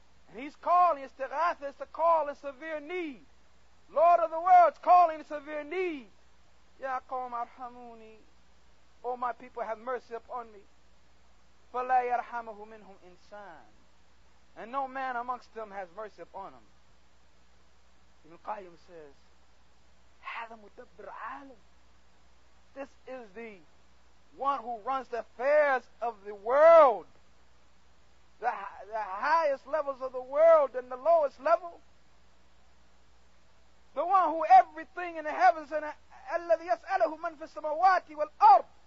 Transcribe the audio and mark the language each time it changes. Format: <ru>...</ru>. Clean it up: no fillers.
<en>And he's calling, istighatha is to call in severe need. Lord of the world's calling in severe need.</en> <ar>Ya qawm arhamuni.</ar> <en>O my people, have mercy upon me.</en> <ar>فَلَا يَرْحَمَهُ مِنْهُمْ إِنسان.</ar> <en>And no man amongst them has mercy upon him. Ibn-Qayyim says,</en> <ar>هَذَا مُدَبِّرْ عَالَمٍ.</ar> <en>This is the one who runs the affairs of the world. The highest levels of the world and the lowest level. The one who everything in the heavens and</en> <ar>الَّذِي يَسْأَلَهُ مَنْ فِي السَّمَوَاتِ وَالْأَرْضِ.</ar>